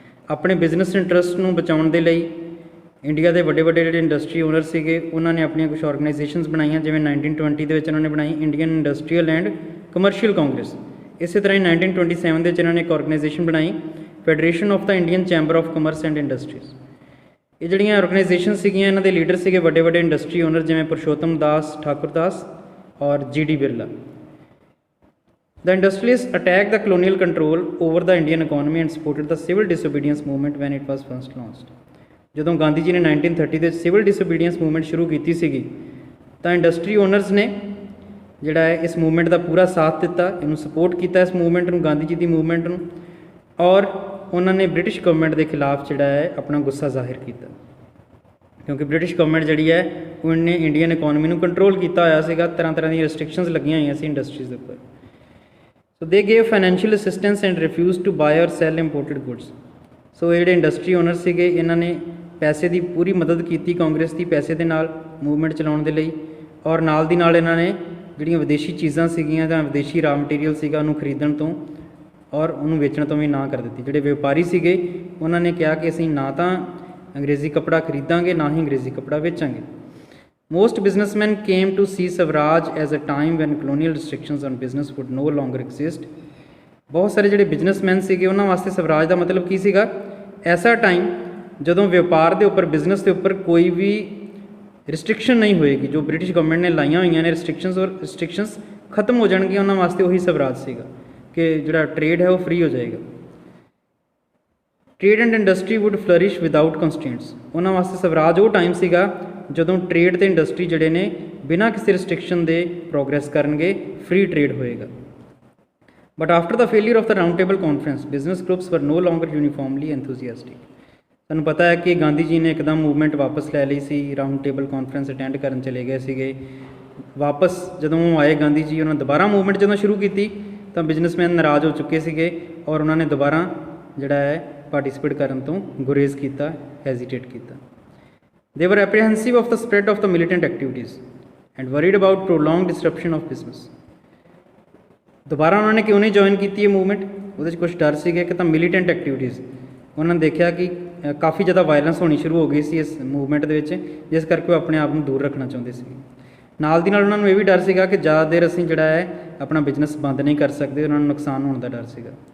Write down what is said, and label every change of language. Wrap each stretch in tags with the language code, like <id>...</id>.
<pa>ਆਪਣੇ business interest ਨੂੰ ਬਚਾਉਣ ਦੇ ਲਈ ਇੰਡੀਆ ਦੇ ਵੱਡੇ ਵੱਡੇ ਜਿਹੜੇ ਇੰਡਸਟਰੀ ਓਨਰ ਸੀਗੇ ਉਹਨਾਂ ਨੇ ਆਪਣੀਆਂ ਕੁਛ ਆਰਗੇਨਾਈਜੇਸ਼ਨਸ ਬਣਾਈਆਂ, ਜਿਵੇਂ 1920 ਦੇ ਵਿੱਚ ਉਹਨਾਂ ਨੇ ਬਣਾਈ Indian industrial and commercial Congress. ਇਸੇ ਤਰ੍ਹਾਂ ਹੀ 1927 ਦੇ ਵਿੱਚ ਇਹਨਾਂ ਨੇ ਇੱਕ ਆਰਗੇਨਾਈਜੇਸ਼ਨ ਬਣਾਈ, federation of ਦਾ Indian chamber of commerce and industries. ਇਹ ਜਿਹੜੀਆਂ ਆਰਗੇਨਾਈਜੇਸ਼ਨ ਸੀਗੀਆਂ ਇਹਨਾਂ ਦੇ ਲੀਡਰ ਸੀਗੇ ਵੱਡੇ ਵੱਡੇ ਇੰਡਸਟਰੀ ਓਨਰ, ਜਿਵੇਂ ਪੁਰਸ਼ੋਤਮ ਦਾਸ ਠਾਕੁਰ ਦਾਸ ਔਰ ਜੀ.ਡੀ. ਬਿਰਲਾ।</pa> <en>The industrialists attacked the colonial control over the Indian economy and supported the civil disobedience movement when it was first launched।</en> <pa>ਜਦੋਂ ਗਾਂਧੀ ਜੀ ਨੇ 1930 ਦੇ ਸਿਵਲ ਡਿਸਓਬੀਡੀਐਂਸ ਮੂਵਮੈਂਟ ਸ਼ੁਰੂ ਕੀਤੀ ਸੀਗੀ ਤਾਂ ਇੰਡਸਟਰੀ ਓਨਰਸ ਨੇ ਜਿਹੜਾ ਹੈ ਇਸ ਮੂਵਮੈਂਟ ਦਾ ਪੂਰਾ ਸਾਥ ਦਿੱਤਾ, ਇਹਨੂੰ ਸਪੋਰਟ ਕੀਤਾ ਇਸ ਮੂਵਮੈਂਟ ਨੂੰ, ਗਾਂਧੀ ਜੀ ਦੀ ਮੂਵਮੈਂਟ ਨੂੰ, ਔਰ ਉਹਨਾਂ ਨੇ ਬ੍ਰਿਟਿਸ਼ ਗਵਰਨਮੈਂਟ ਦੇ ਖਿਲਾਫ ਜਿਹੜਾ ਹੈ ਆਪਣਾ ਗੁੱਸਾ ਜ਼ਾਹਿਰ ਕੀਤਾ, ਕਿਉਂਕਿ ਬ੍ਰਿਟਿਸ਼ ਗਵਰਨਮੈਂਟ ਜਿਹੜੀ ਹੈ ਉਹਨੇ ਇੰਡੀਅਨ ਇਕੋਨਮੀ ਨੂੰ ਕੰਟਰੋਲ ਕੀਤਾ ਹੋਇਆ ਸੀਗਾ, ਤਰ੍ਹਾਂ ਤਰ੍ਹਾਂ ਦੀਆਂ ਰਿਸਟ੍ਰਿਕਸ਼ਨਸ ਲੱਗੀਆਂ ਹੋਈਆਂ ਸੀ ਇੰਡਸਟਰੀਜ਼ ਦੇ ਉੱਪਰ।</pa> <en>So they gave financial assistance and refuse to buy or sell imported goods.</en> <pa>ਸੋ ਇਹ ਜਿਹੜੇ ਇੰਡਸਟਰੀ ਓਨਰ ਸੀਗੇ ਇਹਨਾਂ ਨੇ ਪੈਸੇ ਦੀ ਪੂਰੀ ਮਦਦ ਕੀਤੀ ਕਾਂਗਰਸ ਦੀ, ਪੈਸੇ ਦੇ ਨਾਲ ਮੂਵਮੈਂਟ ਚਲਾਉਣ ਦੇ ਲਈ, ਔਰ ਨਾਲ ਦੀ ਨਾਲ ਇਹਨਾਂ ਨੇ ਜਿਹੜੀਆਂ ਵਿਦੇਸ਼ੀ ਚੀਜ਼ਾਂ ਸੀਗੀਆਂ ਜਾਂ ਵਿਦੇਸ਼ੀ ਰਾ ਮਟੀਰੀਅਲ ਸੀਗਾ ਉਹਨੂੰ ਖਰੀਦਣ ਤੋਂ ਔਰ ਉਹਨੂੰ ਵੇਚਣ ਤੋਂ ਵੀ ਨਾ ਕਰ ਦਿੱਤੀ। ਜਿਹੜੇ ਵਪਾਰੀ ਸੀਗੇ ਉਹਨਾਂ ਨੇ ਕਿਹਾ ਕਿ ਅਸੀਂ ਨਾ ਤਾਂ ਅੰਗਰੇਜ਼ੀ ਕੱਪੜਾ ਖਰੀਦਾਂਗੇ, ਨਾ ਹੀ ਅੰਗਰੇਜ਼ੀ ਕੱਪੜਾ ਵੇਚਾਂਗੇ।</pa> <en>Most businessmen came to see Swaraj as a time when colonial restrictions on business would no longer exist।</en> <pa>ਬਹੁਤ ਸਾਰੇ ਜਿਹੜੇ ਬਿਜ਼ਨਸਮੈਨ ਸੀਗੇ ਉਹਨਾਂ ਵਾਸਤੇ ਸਵਰਾਜ ਦਾ ਮਤਲਬ ਕੀ ਸੀਗਾ, ਐਸਾ ਟਾਈਮ ਜਦੋਂ ਵਪਾਰ ਦੇ ਉੱਪਰ, ਬਿਜ਼ਨਸ ਦੇ ਉੱਪਰ ਕੋਈ ਵੀ ਰਿਸਟ੍ਰਿਕਸ਼ਨ ਨਹੀਂ ਹੋਏਗੀ। ਜੋ ਬ੍ਰਿਟਿਸ਼ ਗਵਰਨਮੈਂਟ ਨੇ ਲਾਈਆਂ ਹੋਈਆਂ ਨੇ ਰਿਸਟ੍ਰਿਕਸ਼ਨਸ ਖਤਮ ਹੋ ਜਾਣਗੀਆਂ, ਉਹਨਾਂ ਵਾਸਤੇ ਉਹੀ ਸਵਰਾਜ ਸੀਗਾ ਕਿ ਜਿਹੜਾ ਟ੍ਰੇਡ ਹੈ ਉਹ ਫ੍ਰੀ ਹੋ ਜਾਏਗਾ।</pa> <en>Trade and industry would flourish without constraints.</en> <pa>ਉਹਨਾਂ ਵਾਸਤੇ ਸਵਰਾਜ ਉਹ ਟਾਈਮ ਸੀਗਾ ਜਦੋਂ ਟ੍ਰੇਡ ਅਤੇ ਇੰਡਸਟਰੀ ਜਿਹੜੇ ਨੇ ਬਿਨਾਂ ਕਿਸੇ ਰਿਸਟ੍ਰਿਕਸ਼ਨ ਦੇ ਪ੍ਰੋਗਰੈਸ ਕਰਨਗੇ, ਫ੍ਰੀ ਟ੍ਰੇਡ ਹੋਏਗਾ।</pa> <en>But after the failure of the round table conference business groups were no longer uniformly enthusiastic.</en> <pa>ਤੁਹਾਨੂੰ ਪਤਾ ਹੈ ਕਿ ਗਾਂਧੀ ਜੀ ਨੇ ਇੱਕਦਮ ਮੂਵਮੈਂਟ ਵਾਪਸ ਲੈ ਲਈ ਸੀ, ਰਾਊਂਡ ਟੇਬਲ ਕਾਨਫਰੰਸ ਅਟੈਂਡ ਕਰਨ ਚਲੇ ਗਏ ਸੀਗੇ। ਵਾਪਸ ਜਦੋਂ ਆਏ ਗਾਂਧੀ ਜੀ, ਉਹਨਾਂ ਦੁਬਾਰਾ ਮੂਵਮੈਂਟ ਜਦੋਂ ਸ਼ੁਰੂ ਕੀਤੀ ਤਾਂ ਬਿਜ਼ਨਸਮੈਨ ਨਾਰਾਜ਼ ਹੋ ਚੁੱਕੇ ਸੀਗੇ ਔਰ ਉਹਨਾਂ ਨੇ ਦੁਬਾਰਾ ਜਿਹੜਾ ਹੈ ਪਾਰਟੀਸਪੇਟ ਕਰਨ ਤੋਂ ਗੁਰੇਜ਼ ਕੀਤਾ, ਹੈਜ਼ੀਟੇਟ ਕੀਤਾ।</pa> <en>They were apprehensive of the spread of the militant activities and worried about prolonged disruption of business।</en> <pa>ਦੁਬਾਰਾ ਉਹਨਾਂ ਨੇ ਕਿਉਂ ਨਹੀਂ ਜੁਆਇਨ ਕੀਤੀ ਇਹ ਮੂਵਮੈਂਟ, ਉਹਦੇ 'ਚ ਕੁਛ ਡਰ ਸੀਗੇ ਕਿ ਤਾਂ ਮਿਲੀਟੈਂਟ ਐਕਟੀਵਿਟੀਜ਼, ਉਹਨਾਂ ਨੇ ਦੇਖਿਆ ਕਿ ਕਾफ़ੀ ਜ਼ਿਆਦਾ ਵਾਇਲੈਂਸ ਹੋਣੀ ਸ਼ੁਰੂ ਹੋ ਗਈ ਸੀ ਇਸ ਮੂਵਮੈਂਟ ਦੇ ਵਿੱਚ, ਜਿਸ ਕਰਕੇ ਉਹ ਆਪਣੇ ਆਪ ਨੂੰ ਦੂਰ ਰੱਖਣਾ ਚਾਹੁੰਦੇ ਸੀ। ਨਾਲ ਦੀ ਨਾਲ ਉਹਨਾਂ ਨੂੰ ਇਹ ਵੀ ਡਰ ਸੀਗਾ ਕਿ ਜ਼ਿਆਦਾ ਦੇਰ ਅਸੀਂ ਜਿਹੜਾ ਹੈ ਆਪਣਾ ਬਿਜ਼ਨਸ ਬੰਦ ਨਹੀਂ ਕਰ ਸਕਦੇ, ਉਹਨਾਂ ਨੂੰ ਨੁਕਸਾਨ ਹੋਣ ਦਾ ਡਰ ਸੀਗਾ।</pa>